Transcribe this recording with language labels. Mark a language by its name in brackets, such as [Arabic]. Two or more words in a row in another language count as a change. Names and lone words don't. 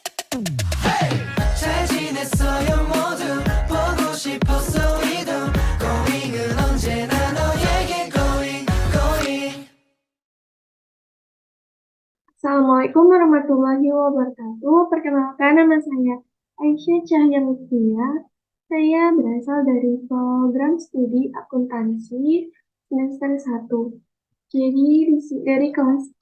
[Korean] 잘 지냈어요 모두 보고 싶었어 이도 고잉은 언제나 너에게 고잉 고잉. [Arabic] السلام عليكم ورحمة الله وبركاته. [Indonesian] Perkenalkan, nama saya Aisyah Cahya Lutfia. Saya berasal dari program studi akuntansi semester 1. Jadi dari kelas C.